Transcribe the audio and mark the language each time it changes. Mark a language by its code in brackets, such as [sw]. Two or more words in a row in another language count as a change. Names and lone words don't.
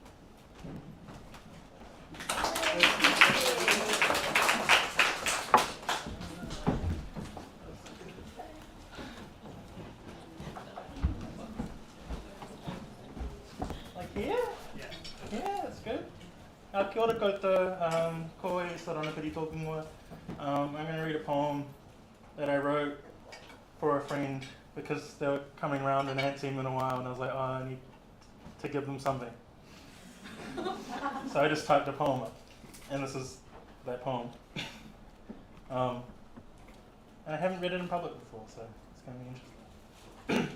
[en] Like here? Yeah, that's good. [mi] Kia ora koutou, ko e Saranapiri tōku ingoa. [en] I'm going to read a poem that I wrote for a friend because they were coming around and I hadn't seen them in a while, and I was like, oh, I need to give them something. So I just typed a poem up, and this is that poem. And I haven't read it in public before, so it's going to be interesting.